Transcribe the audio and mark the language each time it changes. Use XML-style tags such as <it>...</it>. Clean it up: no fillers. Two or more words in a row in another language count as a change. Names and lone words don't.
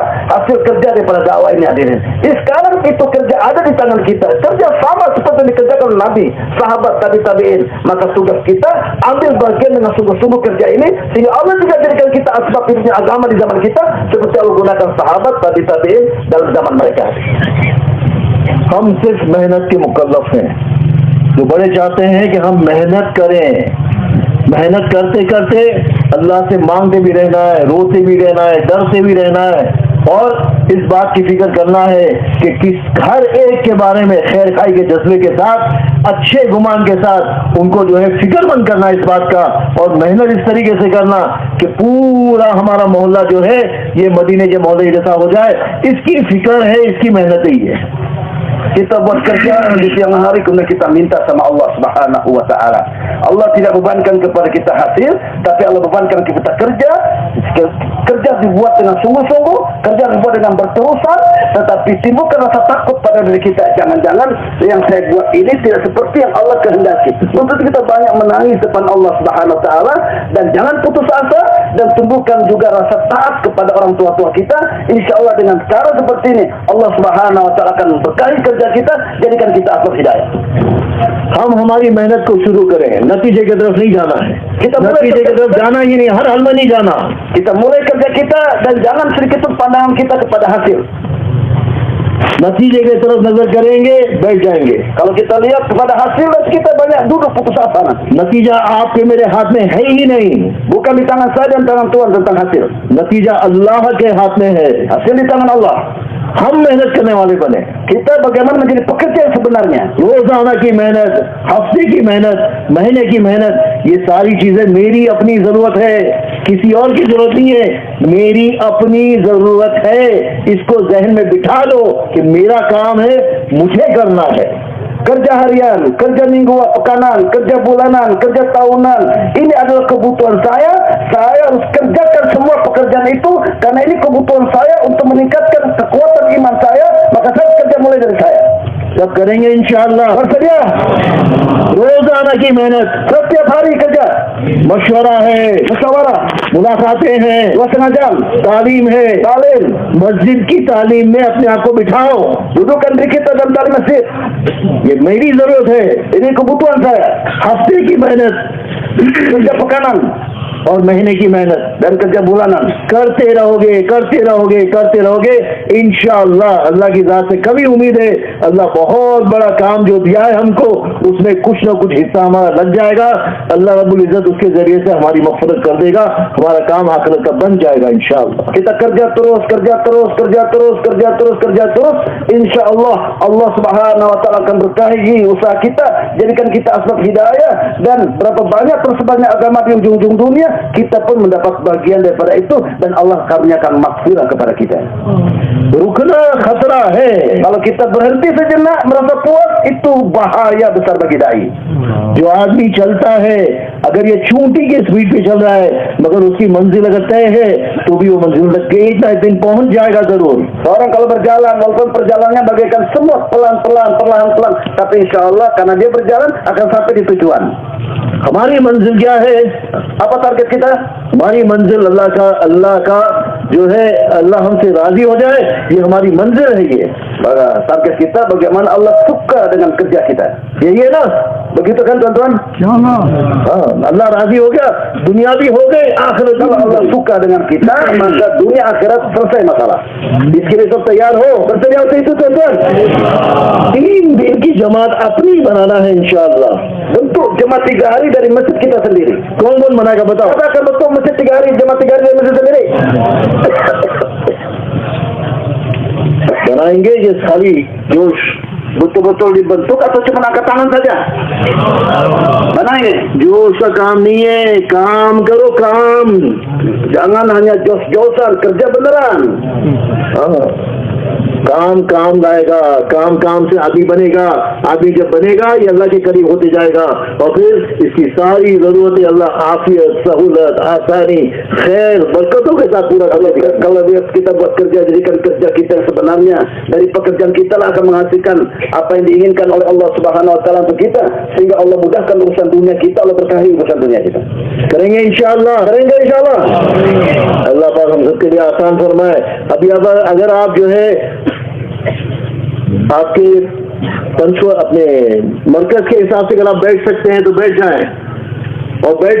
<id>Hasil kerja daripada dakwah ini hadirin. Sekarang itu kerja ada di tangan kita. Kerja sama seperti yang dikerjakan Nabi, sahabat, tabi'in. Maka tugas kita ambil bagian dengan sungguh-sungguh kerja ini sehingga Allah juga jadikan kita asbab hidupnya agama di zaman kita seperti Allah gunakan sahabat, tabi'in dalam zaman mereka.</id> <hi>हम सिर्फ मेहनत के मुकल्लफ हैं। जो बड़े चाहते हैं कि हम मेहनत करें, मेहनत करते करते अल्लाह से मांगते भी रहना है, रोते भी रहना है, डरते भी रहना है, और इस बात की फिक्र करना है कि हर एक के बारे में खैर खाई के जज्बे के साथ, अच्छे गुमान के साथ उनको जो है फिक्रमंद करना इस बात का, और मेहनत इस तरीके से करना कि पूरा हमारा मोहल्ला जो है ये मदीने के मोहल्ले जैसा हो जाए। इसकी फिक्र है, इसकी मेहनत ही है।</hi> <id>Kita buat kerja di siang hari, kemudian kita minta sama Allah</id> <ar>سبحانه وتعالى.</ar> <id>Allah tidak bebankan kepada kita hasil, tapi Allah bebankan kita kerja dibuat dengan sungguh-sungguh, kerja dibuat dengan berterusan, tetapi timbulkan rasa takut pada diri kita. Jangan-jangan yang saya buat ini tidak seperti yang Allah kehendaki. Untuk kita banyak menangis depan Allah</id> <ar>سبحانه وتعالى,</ar> <id>dan jangan putus asa, dan tumbuhkan juga rasa taat kepada orang tua-tua kita.</id> <ar>إن شاء الله</ar> <id>dengan cara seperti ini Allah</id> <ar>سبحانه وتعالى</ar> <id>akan berkahi kerja kita, jadikan kita asbab hidayah.</id> <hi>हम हमारी मेहनत को शुरू करें, नतीजे की तरफ नहीं जाना है, नतीजे की तरफ जाना ही नहीं, हर हाल में नहीं जाना.</hi> <id>Kita mulai kerja kita dan jangan sedikit pun pandangan kita kepada hasil.</id> <hi>नतीजे की तरफ नजर करेंगे, बैठ जाएंगे.</hi> <id>Kalau kita lihat kepada hasil, nanti kita banyak duduk putus asa nanti.</id> <hi>नतीजा आपके मेरे हाथ में है ही नहीं.</hi> <id>Bukan di tangan saya dan tangan Tuhan tentang hasil.</id> <hi>नतीजा अल्लाह के हाथ में है.</hi> <id>Hasil di tangan Allah.</id> <hi>हम मेहनत करने वाले बने.</hi> <id>Kita bagaimana menjadi pekerja yang sebenarnya.</id> <hi>रोजाना की मेहनत, हफ्ते की मेहनत, महीने की मेहनत, ये सारी चीजें मेरी अपनी जरूरत है, किसी और की जरूरत नहीं है. मेरी अपनी जरूरत है. इसको जहन में बिठा लो कि मेरा काम है, मुझे करना है.</hi> <id>Kerja harian, kerja mingguan, pekanan, kerja bulanan, kerja tahunan, ini adalah kebutuhan saya. Saya harus kerjakan semua pekerjaan itu karena ini kebutuhan saya untuk meningkatkan kekuatan iman saya. Maka saya kerja mulai dari saya.</id> <hi>सब करेंगे इंशाअल्लाह.</hi> <id>Bersedia?</id> <hi>रोजाना की मेहनत,</hi> <id>Setiap hari kerja.</id> <hi>मशवरा है,</hi> <id>Musyawarah,</id> <hi>मुलाकातें हैं,</hi> <id>2,5 jam.</id> <hi>तालीम है.</hi> <id>Talim.</id> <hi>मस्जिद की तालीम में अपने आप को बिठाओ.</hi> <id>Dudukkan diri kita dalam talim masjid.</id> <hi>ये मेरी जरूरत है.</hi> <id>Ini kebutuhan saya.</id> <hi>हफ्ते की मेहनत</hi> <id>Kerja pekanan</id> <hi>और महीने की मेहनत</hi> <id>dan kerja bulanan.</id> <hi>करते रहोगे, करते रहोगे, करते रहोगे. इंशाअल्लाह अल्लाह की जात से कभी उम्मीद है, अल्लाह बहुत बड़ा काम जो दिया है हमको, उसमें कुछ ना कुछ हिस्सा हमारा लग जाएगा. अल्लाह</hi> <ar>ربّ العزّة</ar> <hi>उसके जरिए से हमारी मग़फ़िरत कर देगा. हमारा काम आखिरत का बन जाएगा इंशाअल्लाह.</hi> <id>Kita kerja terus, kerja terus, kerja terus, kerja terus, kerja terus.</id> <ar>إن شاء الله,</ar> <id>Allah</id> <ar>سبحانه وتعالى</ar> <id>akan berkahi usaha kita, jadikan kita asbab hidayah, dan berapa banyak tersebarnya agama di ujung-ujung dunia, kita pun mendapat bagian daripada itu, dan Allah karuniakan maghfirah kepada kita.</id> <hi>रुकना खतरा है.</hi> <id>Kalau kita berhenti sejenak merasa puas, itu bahaya besar bagi dai.</id> <hi>जो आदमी चलता है, अगर ये चूंटी के स्पीड पे चल रहा है, मगर उसकी मंजिल अगर तय है, तो भी वो मंजिल तक एक ना एक दिन पहुंच जाएगा जरूर.</hi> <id>Seorang kalau berjalan, walaupun perjalanannya bagaikan semua pelan-pelan, perlahan-pelan, tapi</id> <ar>إن شاء الله</ar> <id>karena dia berjalan akan sampai di tujuan.</id> <hi>हमारी मंजिल क्या है?</hi> <id>Apa target kita?</id> <hi>हमारी मंजिल अल्लाह का जो है, अल्लाह हमसे राजी हो जाए, ये हमारी मंजिल है. ये</hi> <id>Target kita bagaimana Allah suka dengan kerja kita.</id> <hi>यही है ना.</hi> <id>Begitu kan tuan-tuan?</id> <hi>हाँ, अल्लाह राजी हो गया, दुनिया भी हो गई, आखिरत भी</hi> <id>Kalau</id> <hi>हो</hi> <id>Allah</id> <hi>गई.</hi> <id>suka dengan kita, maka dunia akhirat selesai masalah.</id> <hi>इसके लिए सब तैयार हो.</hi> <id>Bersedia untuk itu tuan-tuan?</id> <hi>3 दिन की जमात अपनी बनाना है इंशाअल्लाह.</hi> <id>Bentuk jemaah 3 hari dari masjid kita sendiri.</id> <hi>कौन कौन बनाएगा बताओ. Kita akan bentuk masjid 3 hari, jemaah 3 hari dari masjid sendiri. बनाएंगे ये खाली जोश.</hi> <id>Betul-betul dibentuk atau cuma angkat tangan saja? Mana ini?</id> <hi>जोश का काम नहीं है, काम करो काम.</hi> <id>Jangan hanya jos-josan, kerja beneran.</id> <hi>हाँ, काम काम लाएगा. काम काम से आदमी बनेगा. आदमी जब बनेगा ये अल्लाह के करीब होते जाएगा, और फिर इसकी सारी जरूरतें अल्लाह आफियत, सहूलत, आसानी, खैर, बरकतों के साथ पूरा कर देगा.</hi> <id>Kalau kita buat kerja, jadikan kerja kita yang sebenarnya. Dari pekerjaan kita lah akan menghasilkan apa yang diinginkan oleh Allah</id> <ar>سبحانه وتعالى</ar> <id>untuk kita, sehingga Allah mudahkan urusan dunia kita, Allah berkahi urusan dunia kita.</id> <hi>करेंगे इंशाअल्लाह.</hi> <id>Keren insyaAllah.</id> <hi>अल्लाह पाक हम सबके लिए आसान फरमाए. अभी अगर आप जो है आपके पंचवा अपने मरकज के हिसाब से अगर आप बैठ सकते हैं तो बैठ जाएं, और बैठ</hi>